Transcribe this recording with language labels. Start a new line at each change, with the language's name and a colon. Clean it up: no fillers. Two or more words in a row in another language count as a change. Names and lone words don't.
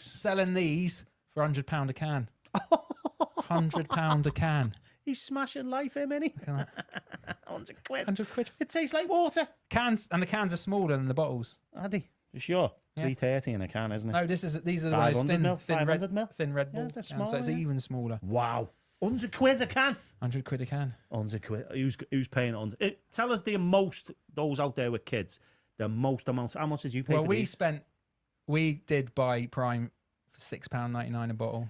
English: selling these for £100 a can. £100 a can. He's smashing life, him, innit? 100 quid. 100 quid. It tastes like water. Cans, and the cans are smaller than the bottles. Addy, you sure? Yeah. 330 in a can, isn't it? No, these are the ones 500 mil, thin 500 red, mil. thin Red Yeah, Bull. they're cans, small, so it's yeah. even smaller. Wow. 100 quid a can. 100 quid a can. 100 quid. Who's paying 100? Tell us the most, those out there with kids, the most amounts. How much did you pay Well, for these? we did buy Prime for £6.99 a bottle.